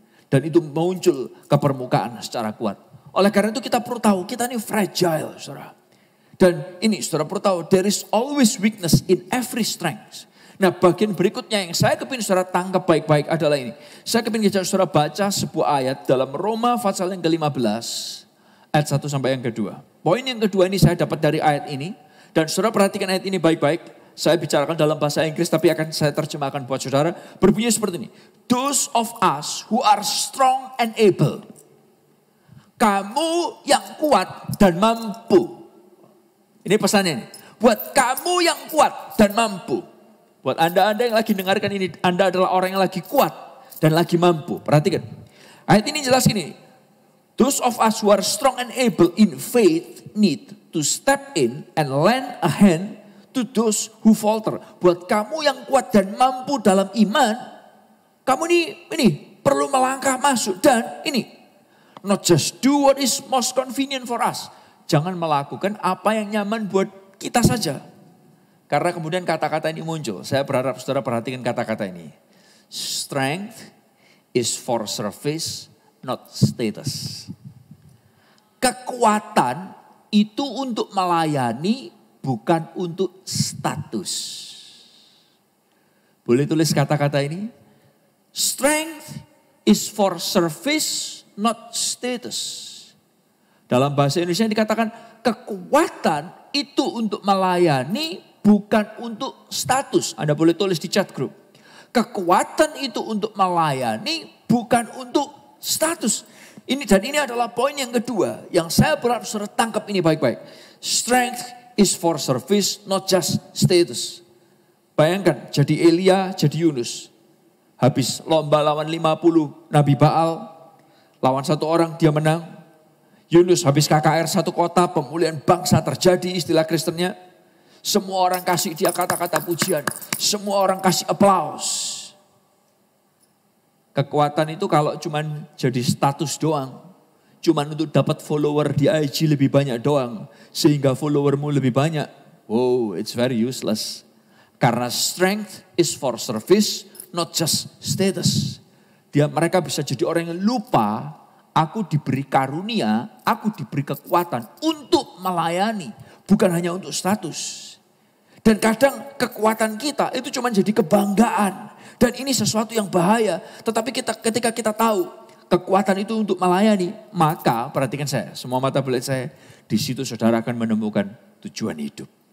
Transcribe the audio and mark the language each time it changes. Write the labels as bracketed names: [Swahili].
[Indonesian] Dan itu muncul ke permukaan secara kuat. Oleh karena itu kita perlu tahu, kita ini fragile, saudara. Dan saudara perlu tahu, [English] there is always weakness in every strength. [Indonesian] Nah bagian berikutnya yang saya kepingin saudara tangkap baik-baik adalah ini. Saya kepingin saudara baca sebuah ayat dalam Roma pasal yang ke-15, ayat 1 sampai yang kedua. Poin yang kedua ini saya dapat dari ayat ini. Dan saudara perhatikan ayat ini baik-baik. Saya bicarakan dalam bahasa Inggris tapi akan saya terjemahkan buat saudara. Berbunyi seperti ini. [English] Those of us who are strong and able. [Indonesian] Kamu yang kuat dan mampu. Ini pesannya nih. Buat kamu yang kuat dan mampu. Buat Anda yang lagi dengarkan ini. Anda adalah orang yang lagi kuat dan lagi mampu. Perhatikan. Ayat ini jelas gini. [English] Those of us who are strong and able in faith need to step in and lend a hand to those who falter. [Indonesian] Buat kamu yang kuat dan mampu dalam iman. Kamu ini perlu melangkah masuk. [English] Dan not just do what is most convenient for us. [Indonesian] Jangan melakukan apa yang nyaman buat kita saja. Karena kemudian kata-kata ini muncul. Saya berharap saudara perhatikan kata-kata ini. [English] Strength is for service, not status. [Indonesian] Kekuatan itu untuk melayani, bukan untuk status. Boleh tulis kata-kata ini? [English] Strength is for service, not status. [Indonesian] Dalam bahasa Indonesia dikatakan kekuatan itu untuk melayani bukan untuk status. Anda boleh tulis di chat group. Kekuatan itu untuk melayani, bukan untuk status. Dan ini adalah poin yang kedua yang saya berharap saudara tangkap ini baik-baik. [English] Strength is for service, not just status. [Indonesian] Bayangkan jadi Elia, jadi Yunus. Habis lomba lawan 50 Nabi Baal, lawan satu orang dia menang. Yunus habis KKR satu kota, pemulihan bangsa terjadi istilah Kristennya. Semua orang kasih dia kata-kata pujian. Semua orang kasih aplaus. Kekuatan itu kalau cuman jadi status doang. Cuman untuk dapat follower di IG lebih banyak doang. Sehingga followermu lebih banyak. [English] Wow, it's very useless. Karena strength is for service, not just status. [Indonesian] Mereka bisa jadi orang yang lupa, aku diberi karunia, aku diberi kekuatan untuk melayani. Bukan hanya untuk status. Dan kadang kekuatan kita itu cuma jadi kebanggaan. Dan ini sesuatu yang bahaya. Tetapi ketika kita tahu kekuatan itu untuk melayani, maka perhatikan saya, semua mata melihat saya, di situ saudara akan menemukan tujuan hidup.